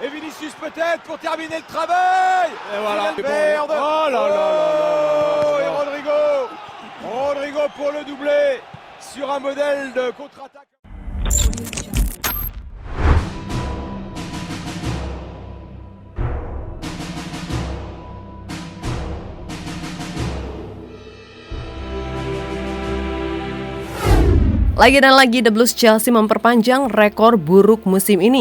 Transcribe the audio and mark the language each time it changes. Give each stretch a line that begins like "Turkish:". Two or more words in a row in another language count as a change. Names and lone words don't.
French: Vinicius peut-être pour terminer le travail. Et voilà. Merde. Oh là là là là. Et Rodrigo pour le doublé sur un modèle de contre-attaque.
Indonesian: Lagi dan lagi The Blues Chelsea memperpanjang rekor buruk musim ini.